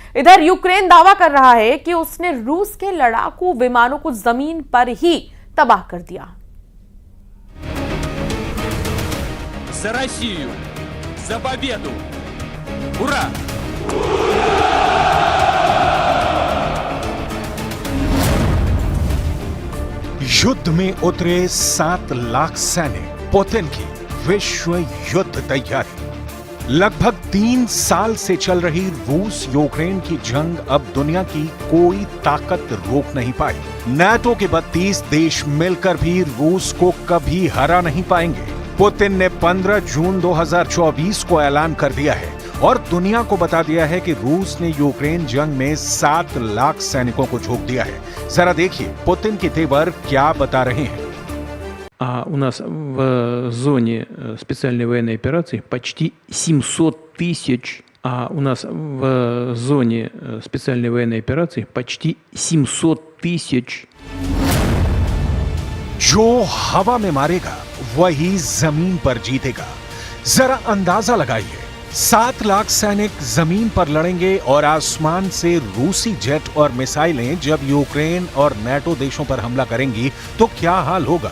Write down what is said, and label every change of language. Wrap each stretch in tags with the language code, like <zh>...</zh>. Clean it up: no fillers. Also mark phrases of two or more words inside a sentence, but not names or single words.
<hi>इधर यूक्रेन दावा कर रहा है कि उसने रूस के लड़ाकू विमानों को जमीन पर ही तबाह कर दिया।</hi> <ru>За Россию! За победу! Ура!</ru> <hi>युद्ध में उतरे 7 लाख सैनिक, पुतिन की विश्व युद्ध तैयारी। लगभग 3 साल से चल रही रूस यूक्रेन की जंग अब दुनिया की कोई ताकत रोक नहीं पाई। नाटो के 32 देश मिलकर भी रूस को कभी हरा नहीं पाएंगे। पुतिन ने 15 जून 2024 को ऐलान कर दिया है और दुनिया को बता दिया है कि रूस ने यूक्रेन जंग में 7 लाख सैनिकों को झोंक दिया है। जरा देखिए पुतिन के तेवर क्या बता रहे हैं।</hi> <ru>У нас в зоне специальной военной операции почти 700 тысяч. У нас в зоне специальной военной операции почти 700 тысяч.</ru> <hi>जो हवा में मारेगा वही जमीन पर जीतेगा। जरा अंदाजा लगाइए, 7 लाख सैनिक जमीन पर लड़ेंगे और आसमान से रूसी जेट और मिसाइलें जब यूक्रेन और नाटो देशों पर हमला करेंगी तो क्या हाल होगा।</hi>